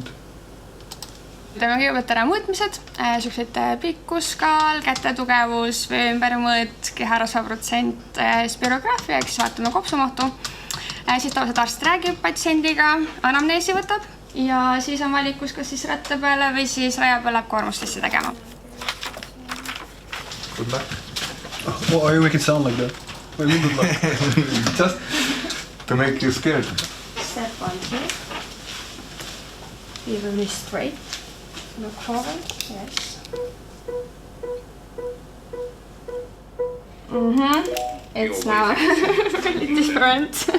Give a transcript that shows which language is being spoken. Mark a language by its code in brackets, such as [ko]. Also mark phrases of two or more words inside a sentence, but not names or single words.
[et] Teeme kõigepealt ära mõõtmised, sellised pikkuskaal, käte tugevus, vee ümbermõõt, keharasva protsent, spirograafia, eks vaatame kopsumahtu. Siis tavaliselt arst räägib patsiendiga, anamneesi võtab ja siis on valikus, kas siis ratta peale või siis raja peal läheb koormustesse tegema. [en] Good luck. Why are you making it sound like that? What do you mean good luck? Just to make you scared. Step 1 here. Be really straight. Look forward. Yes. It's now really different.